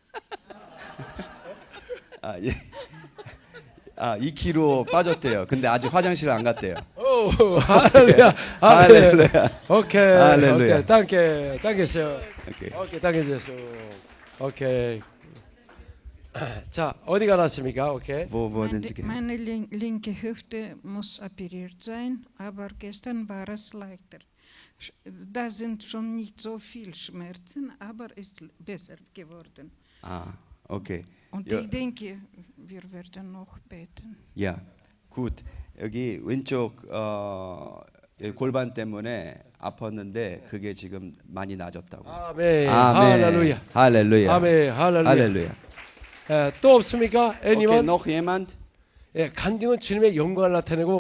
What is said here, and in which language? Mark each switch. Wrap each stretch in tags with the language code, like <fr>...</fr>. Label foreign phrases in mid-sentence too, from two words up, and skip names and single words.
<ko>예. 2kg 빠졌대요. 근데 아직 화장실 안 갔대요. 오, 할렐루야. 할렐루야. 오케이. 할렐루야. 오케이.</ko> <de>danke. dankeschön.</de> <ko>오케이. 오케이,</ko> <de>danke Jesus.</de> <ko>오케이. 자, 어디가 났습니까? 오케이.</ko> <de>wo wurden Sie geheilt? Meine linke Hüfte muss operiert sein, aber gestern war es leichter. Da sind schon nicht so viel Schmerzen, aber ist besser geworden. Ah, okay. Und Ja. ich denke, wir werden noch beten.</de> <ko>야, 굿. 여기 왼쪽 여기 골반 때문에 아팠는데 그게 지금 많이 나아졌다고. 아멘. 아멘. 할렐루야. 할렐루야. 아멘. 할렐루야. 할렐루야. 또 없습니까?</ko> <de>Okay, anyone? noch jemand?</de> <ko>예, 간증은 주님의 영광을 나타내고</ko>